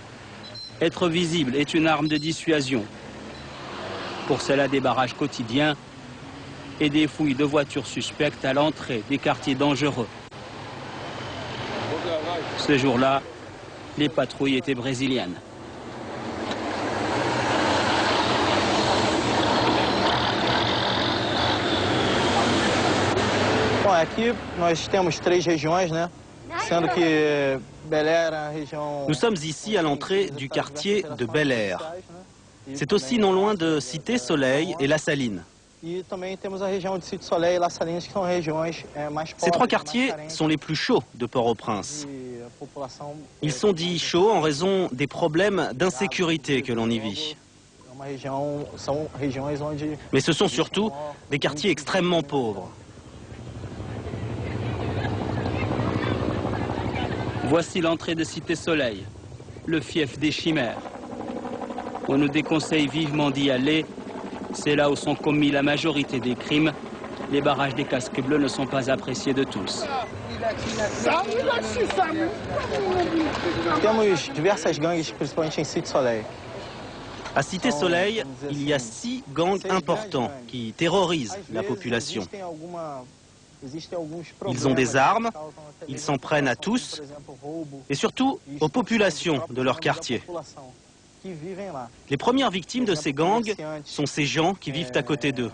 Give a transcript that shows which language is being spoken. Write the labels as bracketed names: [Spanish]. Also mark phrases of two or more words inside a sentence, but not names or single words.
[French] Être visible est une arme de dissuasion. Pour cela, des barrages quotidiens et des fouilles de voitures suspectes à l'entrée des quartiers dangereux. Ce jour-là, les patrouilles étaient brésiliennes. [Portuguese] Bom, aqui nós temos 3 régions, né? Sendo que Bel Air, a région... [French] Nous sommes ici à l'entrée du quartier de Bel Air. C'est aussi non loin de Cité Soleil et La Saline. [Portuguese] E também temos a região de Cité Soleil et La Saline, [French] qui sont régions mais Ces 3 quartiers sont les plus chauds de Port-au-Prince. Ils sont dits chauds en raison des problèmes d'insécurité que l'on y vit. Mais ce sont surtout des quartiers extrêmement pauvres. Voici l'entrée de Cité Soleil, le fief des chimères. On nous déconseille vivement d'y aller. C'est là où sont commis la majorité des crimes. Les barrages des casques bleus ne sont pas appréciés de tous. [Portuguese] Temos diversas gangues, principalmente em Cité Soleil. [French] À Cité Soleil, il y a 6 gangs importants qui terrorisent la population. Ils ont des armes, ils s'en prennent à tous et surtout aux populations de leur quartier. Les premières victimes de ces gangs sont ces gens qui vivent à côté d'eux.